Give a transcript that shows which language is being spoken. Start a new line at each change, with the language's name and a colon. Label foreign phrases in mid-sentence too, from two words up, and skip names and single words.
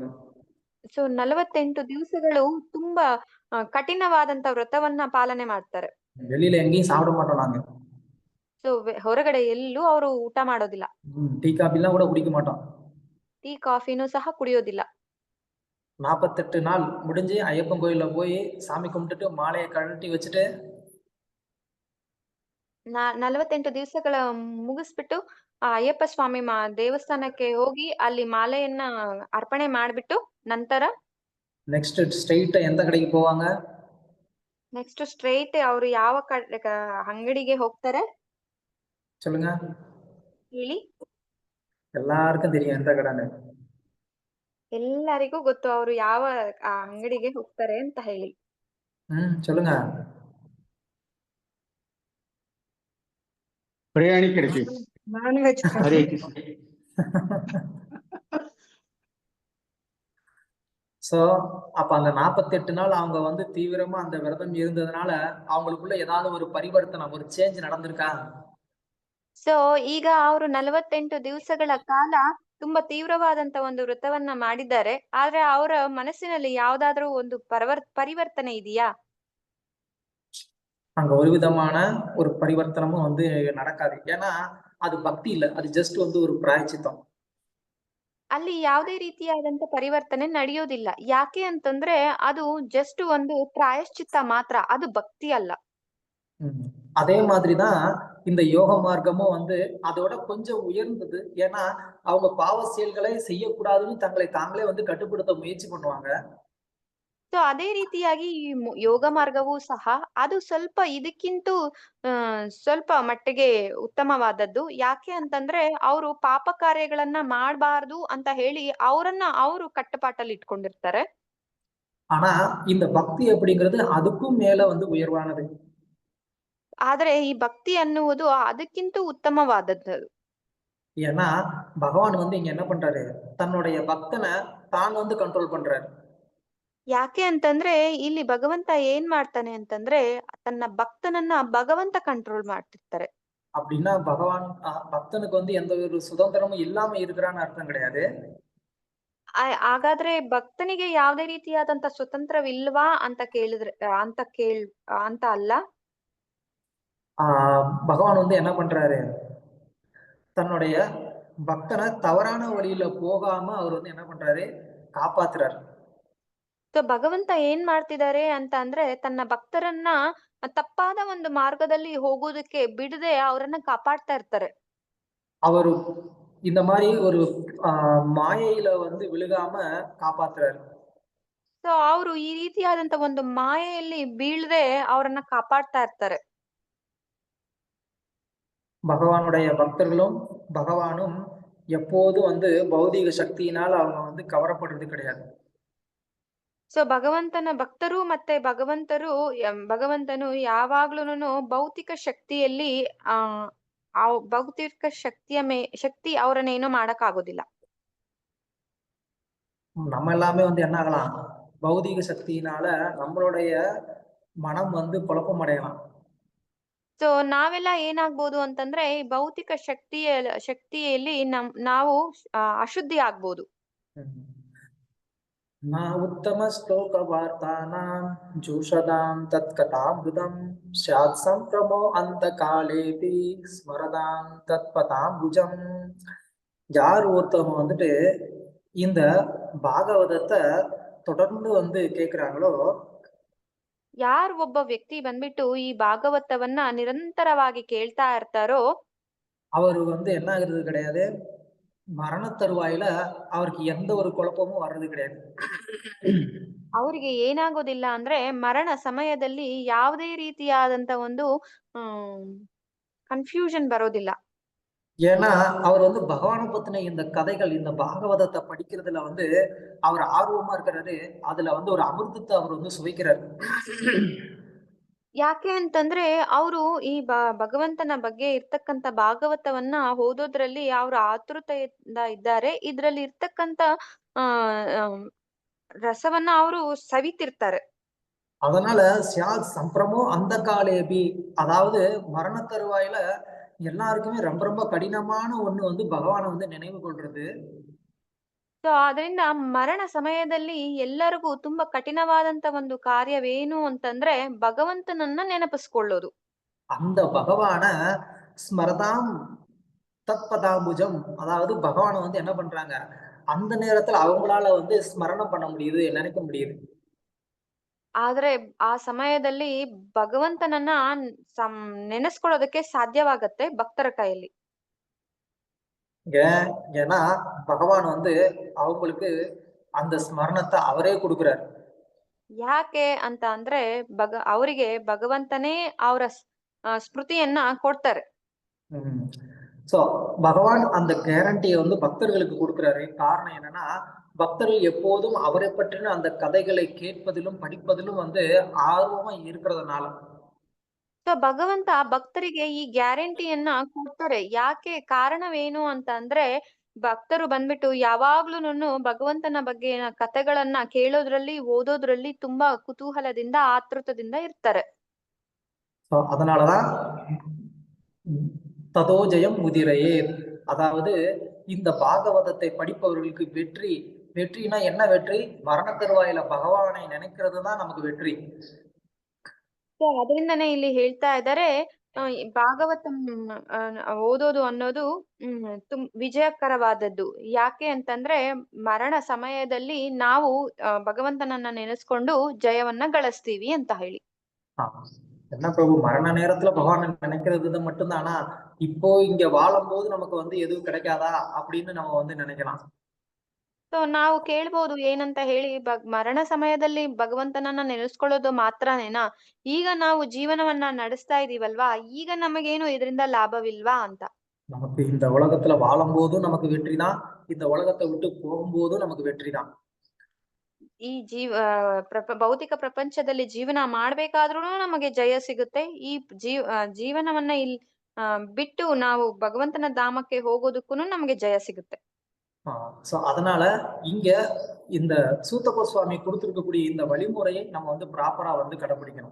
Kannada: ಸೊ 48 ದಿವಸಗಳು ತುಂಬಾ ಕಠಿಣವಾದಂತ ವ್ರತವನ್ನ ಪಾಲನೆ ಮಾಡ್ತಾರೆ.
Tamil: வெளியில எங்கேயும் சாப்பிட மாட்டோம் நாங்க.
Kannada: ಸೊ ಹೊರಗಡೆ ಎಲ್ಲೂ ಅವರು ಊಟ ಮಾಡೋದಿಲ್ಲ.
Tamil: டீ காபி எல்லாம் கூட குடிக்க மாட்டோம்.
Kannada: ಟೀ ಕಾಫಿನೂ ಸಹ ಕುಡಿಯೋದಿಲ್ಲ.
Tamil: 48 நாள் முடிஞ்சு ஐயப்பன் கோயில்ல போய் சாமி கும்பிட்டுட்டு மாலையை கழட்டி வச்சுட்டு
Kannada: 48 ದಿವಸಗಳ ಮುಗಿಸ್ಬಿಟ್ಟು ಆ ಅಯ್ಯಪ್ಪ ಸ್ವಾಮಿ ದೇವಸ್ಥಾನಕ್ಕೆ ಹೋಗಿ ಅಲ್ಲಿ ಮಾಲೆಯನ್ನ ಅರ್ಪಣೆ ಮಾಡ್ಬಿಟ್ಟು ನಂತರ
English: next straight
Kannada: ಎಂತ ಕಡೆಗೆ போவாங்க?
English: next straight
Kannada: ಅವರು ಯಾವ ಅಂಗಡಿಗೆ ಹೋಗ್ತಾರೆ
Tamil: சொல்லுங்க?
Kannada: ಹೇಳಿ.
Tamil: எல்லாருக்கும் தெரியும்
Kannada: ಎಂತ ಕಡೆನೆ. ಎಲ್ಲರಿಗೂ ಗೊತ್ತು ಅವರು ಯಾವ ಅಂಗಡಿಗೆ ಹೋಗ್ತಾರೆ ಅಂತ ಹೇಳಿ.
Tamil: சொல்லுங்க? பிரியாணி கிடைக்கும். ನಾನ್ವೆಜ್. ஹரே கிருஷ்ணா. சோ அப்ப அந்த 48 நாள் அவங்க வந்து தீவிரமா அந்த விரதம் இருந்ததுனால அவங்களுக்குள்ள ஏதாவது ஒரு பரிவர்த்தனை, ஒரு சேஞ்ச் நடந்திருக்கா?
Kannada: ಸೊ ಈಗ ಅವರು 48 ದಿವಸಗಳ ಕಾಲ ತುಂಬಾ ತೀವ್ರವಾದಂತ ಒಂದು ವ್ರತವನ್ನ ಮಾಡಿದ್ದಾರೆ. ಆದ್ರೆ ಅವರ ಮನಸ್ಸಿನಲ್ಲಿ ಯಾವ್ದಾದ್ರೂ ಒಂದು ಪರಿವರ್ತನೆ ಇದೆಯಾ?
Tamil: அங்க ஒரு விதமான ஒரு பரிவர்த்தனமும் வந்து நடக்காது. ஏன்னா அது பக்தி இல்ல, அது ஜஸ்ட் வந்து ஒரு பிராயச்சித்தம்.
Kannada: ಅಲ್ಲಿ ಯಾವುದೇ ರೀತಿಯಾದಂತ ಪರಿವರ್ತನೆ ನಡೆಯೋದಿಲ್ಲ. ಯಾಕೆ ಅಂತಂದ್ರೆ ಅದು ಜಸ್ಟ್ ಒಂದು ಪ್ರಾಯಶ್ಚಿತ್ತ ಮಾತ್ರ, ಅದು ಭಕ್ತಿ ಅಲ್ಲ.
Tamil: அதே மாதிரிதான் இந்த யோக மார்க்கமும் வந்து அதோட கொஞ்சம் உயர்ந்தது. ஏன்னா அவங்க பாவ செயல்களை செய்யக்கூடாதுன்னு தங்களை தாங்களே வந்து கட்டுப்படுத்த முயற்சி பண்ணுவாங்க.
Kannada: ಸೊ ಅದೇ ರೀತಿಯಾಗಿ ಈ ಯೋಗ ಮಾರ್ಗವೂ ಸಹ ಅದು ಸ್ವಲ್ಪ ಇದಕ್ಕಿಂತ ಸ್ವಲ್ಪ ಮಟ್ಟಿಗೆ ಉತ್ತಮವಾದದ್ದು. ಯಾಕೆ ಅಂತಂದ್ರೆ ಅವರು ಪಾಪ ಕಾರ್ಯಗಳನ್ನ ಮಾಡಬಾರ್ದು ಅಂತ ಹೇಳಿ ಅವರು ಕಟ್ಟುಪಾಟಲ್ಲಿ ಇಟ್ಕೊಂಡಿರ್ತಾರೆ.
Tamil: ஆனா இந்த பக்தி அப்படிங்கிறது அதுக்கும் மேல வந்து உயர்வானது.
Kannada: ಆದ್ರೆ ಈ ಭಕ್ತಿ ಅನ್ನುವುದು ಅದಕ್ಕಿಂತ ಉತ್ತಮವಾದದ್ದು.
Tamil: ஏன்னா பகவான் வந்து இங்க என்ன பண்றாரு, தன்னுடைய பக்தனை தான் வந்து ಕಂಟ್ರೋಲ್ பண்றாரு.
Kannada: ಯಾಕೆ ಅಂತಂದ್ರೆ ಇಲ್ಲಿ ಭಗವಂತ ಏನ್ ಮಾಡ್ತಾನೆ ಅಂತಂದ್ರೆ ತನ್ನ ಭಕ್ತನನ್ನ ಭಗವಂತ ಕಂಟ್ರೋಲ್ ಮಾಡ್ತಿರ್ತಾರೆ.
Tamil: அப்படின்னா பகவான் பக்தனுக்கு வந்து எந்த ஒரு சுதந்திரமும் இல்லாம இருக்கிறான்னு அர்த்தம் கிடையாது.
Kannada: ಹಾಗಾದ್ರೆ ಭಕ್ತನಿಗೆ ಯಾವುದೇ ರೀತಿಯಾದಂತ ಸ್ವತಂತ್ರವಿಲ್ವಾ ಅಂತ ಕೇಳಿದ್ರೆ ಅಂತ ಅಲ್ಲ.
Tamil: பகவான் வந்து என்ன பண்றாரு, தன்னுடைய பக்தனை தவறான வழியில போகாம அவர் வந்து என்ன பண்றாரு, காப்பாத்துறாரு.
Kannada: ಸೊ ಭಗವಂತ ಏನ್ ಮಾಡ್ತಿದ್ದಾರೆ ಅಂತ ಅಂದ್ರೆ ತನ್ನ ಭಕ್ತರನ್ನ ತಪ್ಪಾದ ಒಂದು ಮಾರ್ಗದಲ್ಲಿ ಹೋಗೋದಕ್ಕೆ ಬಿಡದೆ ಅವರನ್ನ ಕಾಪಾಡ್ತಾ ಇರ್ತಾರೆ.
Tamil: அவரு இந்த மாதிரி ஒரு மாயையில வந்து விழுகாம காப்பாத்துறாரு.
Kannada: ಸೊ ಅವರು ಈ ರೀತಿಯಾದಂತ ಒಂದು ಮಾಯೆಯಲ್ಲಿ ಬೀಳದೆ ಅವರನ್ನ ಕಾಪಾಡ್ತಾ ಇರ್ತಾರೆ.
Tamil: பகவானுடைய பக்தர்களும் பகவானும் எப்போதும் வந்து பௌதீக சக்தியினால் அவங்க வந்து கவரப்படுறது கிடையாது.
Kannada: ಸೊ ಭಗವಂತನ ಭಕ್ತರು ಮತ್ತೆ ಭಗವಂತನು ಯಾವಾಗ್ಲೂನು ಭೌತಿಕ ಶಕ್ತಿಯಲ್ಲಿ ಆ ಭೌತಿಕ ಶಕ್ತಿ ಅವರನ್ನೇನು ಮಾಡಕ್ ಆಗೋದಿಲ್ಲ.
Tamil: நம்ம எல்லாமே வந்து என்ன ஆகலாம், பௌதீக சக்தியினால நம்மளுடைய மனம் வந்து குழப்பம் அடையலாம்.
Kannada: ಸೊ ನಾವೆಲ್ಲ ಏನಾಗ್ಬೋದು ಅಂತಂದ್ರೆ ಈ ಭೌತಿಕ ಶಕ್ತಿಯಲ್ಲಿ ನಾವು ಅಶುದ್ಧಿ ಆಗ್ಬೋದು.
Sanskrit: ನಾ ಉತ್ತಮ ಶ್ಲೋಕ ವಾರ್ತಾನಾಂ ಜೂಷದಾಂ ತತ್ಕಥಾಮೃತಂ ಸ್ಯಾತ್ ಸಂಭ್ರಮೋ ಅಂತಕಾಲೇಪಿ ಸ್ಮರದಾಂ ತತ್ಪದಾಂಬುಜಂ.
Tamil: யார் ஒருத்தவங்க வந்துட்டு இந்த பாகவதத்தை தொடர்ந்து வந்து கேக்குறாங்களோ,
Kannada: ಯಾರು ಒಬ್ಬ ವ್ಯಕ್ತಿ ಬಂದ್ಬಿಟ್ಟು ಈ ಭಾಗವತವನ್ನ ನಿರಂತರವಾಗಿ ಕೇಳ್ತಾ ಇರ್ತಾರೋ
Tamil: அவரு வந்து என்ன ஆகுறது கிடையாது, மரண தருவாயில அவருக்கு எந்த ஒரு குழப்பமும் வர்றது கிடையாது.
Kannada: ಅವರಿಗೆ ಏನಾಗೋದಿಲ್ಲ ಅಂದ್ರೆ ಮರಣ ಸಮಯದಲ್ಲಿ ಯಾವುದೇ ರೀತಿಯಾದಂತ ಒಂದು ಕನ್ಫ್ಯೂಷನ್ ಬರೋದಿಲ್ಲ.
Tamil: ஏன்னா அவர் வந்து பகவானை பத்தின இந்த கதைகள், இந்த பாகவதத்தை படிக்கிறதுல வந்து அவர் ஆர்வமா இருக்கிறாரு. அதுல வந்து ஒரு அமிர்தத்தை அவர் வந்து சுவைக்கிறாரு.
Kannada: ಯಾಕೆ ಅಂತಂದ್ರೆ ಅವರು ಈ ಭಗವಂತನ ಬಗ್ಗೆ ಇರ್ತಕ್ಕಂತ ಭಾಗವತವನ್ನ ಓದೋದ್ರಲ್ಲಿ ಅವ್ರ ಆತುರತೆಯಿಂದ ಇದ್ದಾರೆ. ಇದ್ರಲ್ಲಿ ಇರ್ತಕ್ಕಂತ ರಸವನ್ನ ಅವರು ಸವಿತಿರ್ತಾರೆ.
Tamil: அதனால
Sanskrit: स्यात् सम्भ्रमो अन्त कालेपि,
Tamil: அதாவது மரண தருவாயில எல்லாருக்குமே ரொம்ப ரொம்ப கடினமான ஒண்ணு வந்து பகவானை வந்து நினைவு கொள்றது.
Kannada: ಸೊ ಅದರಿಂದ ಮರಣ ಸಮಯದಲ್ಲಿ ಎಲ್ಲರಿಗೂ ತುಂಬಾ ಕಠಿಣವಾದಂತ ಒಂದು ಕಾರ್ಯವೇನು ಅಂತಂದ್ರೆ ಭಗವಂತನನ್ನ ನೆನಪಿಸ್ಕೊಳ್ಳೋದು.
Tamil: அந்த பகவான
Sanskrit: स्मरतां तत्पदाम्बुजम्,
Tamil: அதாவது பகவானை வந்து என்ன பண்றாங்க, அந்த நேரத்துல அவங்களால வந்து ஸ்மரணம் பண்ண முடியுது, நினைக்க முடியுது.
Kannada: ಆದ್ರೆ ಆ ಸಮಯದಲ್ಲಿ ಭಗವಂತನನ್ನ ನೆನೆಸ್ಕೊಳ್ಳೋದಕ್ಕೆ ಸಾಧ್ಯವಾಗತ್ತೆ ಭಕ್ತರ ಕೈಯಲ್ಲಿ.
Tamil: ஏன்னா பகவான் வந்து அவங்களுக்கு அந்த ஸ்மரணத்தை அவரே கொடுக்குறாரு.
Kannada: ಯಾಕೆ ಅಂತ ಅಂದ್ರೆ ಅವರಿಗೆ ಭಗವಂತನೇ ಅವರ ಸ್ಮೃತಿಯನ್ನ ಕೊಡ್ತಾರೆ.
Tamil: சோ பகவான் அந்த கேரண்டியை வந்து பக்தர்களுக்கு கொடுக்குறாரு. காரணம் என்னன்னா, பக்தர்கள் எப்போதும் அவரை பற்றின அந்த கதைகளை கேட்பதிலும் படிப்பதிலும் வந்து ஆர்வமா இருக்கிறதுனால.
Kannada: ಸೊ ಭಗವಂತ ಭಕ್ತರಿಗೆ ಈ ಗ್ಯಾರಂಟಿಯನ್ನ ಕೊಡ್ತಾರೆ. ಯಾಕೆ, ಕಾರಣವೇನು ಅಂತ ಅಂದ್ರೆ ಭಕ್ತರು ಬಂದ್ಬಿಟ್ಟು ಯಾವಾಗ್ಲೂನು ಭಗವಂತನ ಬಗ್ಗೆ ಕಥೆಗಳನ್ನ ಕೇಳೋದ್ರಲ್ಲಿ ಓದೋದ್ರಲ್ಲಿ ತುಂಬಾ ಕುತೂಹಲದಿಂದ ಆತೃತದಿಂದ ಇರ್ತಾರೆ.
Tamil: அதனாலதான்
Sanskrit: ततोजयम् उदिरये,
Tamil: அதாவது இந்த பாகவதத்தை படிப்பவர்களுக்கு வெற்றி. வெற்றினா என்ன வெற்றி? மரண தருவாயில பகவானை நினைக்கிறது தான் நமக்கு வெற்றி.
Kannada: ಅದರಿಂದನೇ ಇಲ್ಲಿ ಹೇಳ್ತಾ ಇದ್ದಾರೆ ಭಾಗವತ ಓದೋದು ಅನ್ನೋದು ವಿಜಯಕರವಾದದ್ದು. ಯಾಕೆ ಅಂತಂದ್ರೆ ಮರಣ ಸಮಯದಲ್ಲಿ ನಾವು ಭಗವಂತನನ್ನ ನೆನೆಸ್ಕೊಂಡು ಜಯವನ್ನ ಗಳಿಸ್ತೀವಿ ಅಂತ ಹೇಳಿ.
Tamil: என்ன பிரபு, மரண நேரத்துல பகவானை நினைக்கிறது மட்டும்தானா, இப்போ இங்க வாழும் போது நமக்கு வந்து எதுவும் கிடைக்காதா அப்படின்னு நம்ம வந்து நினைக்கலாம்.
Kannada: ಸೊ ನಾವು ಕೇಳ್ಬೋದು ಏನಂತ ಹೇಳಿ, ಮರಣ ಸಮಯದಲ್ಲಿ ಭಗವಂತನನ್ನ ನೆನೆಸ್ಕೊಳ್ಳೋದು ಮಾತ್ರನೇನಾ, ಈಗ ನಾವು ಜೀವನವನ್ನ ನಡೆಸ್ತಾ ಇದೀವಲ್ವಾ, ಈಗ ನಮಗೇನು ಇದರಿಂದ ಲಾಭವಿಲ್ವಾ ಅಂತ.
Tamil: நமக்கு இந்த உலகத்துல வாழும் போதும் நமக்கு வெற்றிதான், இந்த உலகத்தை விட்டு போகும்போதும் நமக்கு வெற்றிதான்.
Kannada: ಈ ಭೌತಿಕ ಪ್ರಪಂಚದಲ್ಲಿ ಜೀವನ ಮಾಡ್ಬೇಕಾದ್ರೂ ನಮಗೆ ಜಯ ಸಿಗುತ್ತೆ. ಈ ಜೀವನವನ್ನ ಇಲ್ಲಿ ಬಿಟ್ಟು ನಾವು ಭಗವಂತನ ಧಾಮಕ್ಕೆ ಹೋಗೋದಕ್ಕೂ ನಮಗೆ ಜಯ ಸಿಗುತ್ತೆ.
Tamil: சோ அதனால இங்க இந்த சூத்த கோஸ்வாமி கொடுத்திருக்கக்கூடிய இந்த வழிமுறையை நம்ம வந்து ப்ராப்பரா வந்து கடைபிடிக்கணும்.